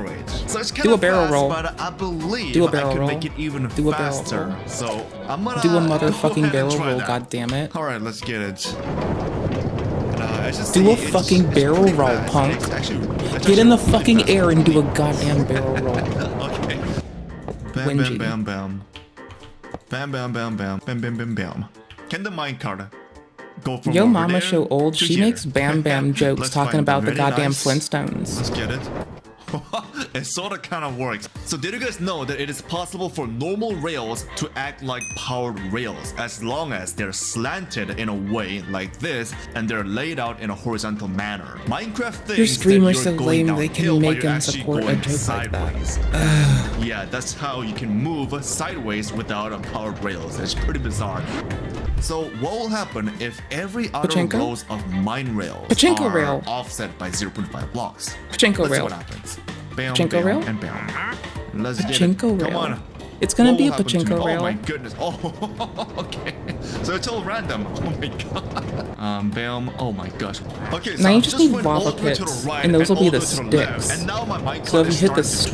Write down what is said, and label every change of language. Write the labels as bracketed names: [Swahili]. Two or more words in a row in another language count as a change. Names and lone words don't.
[English] So it's kind of fast, but I believe I can make it even faster. So I'm gonna do a motherfucking barrel roll, god damn it. Alright, let's get it. Do a fucking barrel roll, punk. Get in the fucking air and do a goddamn barrel roll. Okay. Bam, bam, whingy. bam, bam. Bam, bam, bam, bam. Bam, bam, bam, bam. Can the minecart go from Yo over mama there show old. to She here? makes Bam Bam jokes Let's talking find about the very goddamn nice. Flintstones. Let's get it. It sort of kind of works. So did you guys know that it is possible for normal rails to act like powered rails as long as they're slanted in a way like this and they're laid out in a horizontal manner? Minecraft thinks Your streamer's that you're so going lame they can downhill, but make you're him actually support a going joke like that. sideways. Yeah, that's how you can move sideways without a powered rails. It's pretty bizarre. So what will happen if every other Pachinko? rows of mine rails Pachinko are rail. offset by 0.5 blocks? Pachinko Let's see rail. what happens. Bam, Pachinko bam, rail? and bam. Let's get Pachinko it. rail. Come on. It's gonna What be will a happen to me? pachinko rail. Oh my goodness. Oh, okay. So it's all random. Oh my god. Bam. Oh my gosh. Okay, so Now you I've just need went all lava the way to the pits, right and those will all be the the way to left, sticks. and now my Minecraft So if you is hit the starting to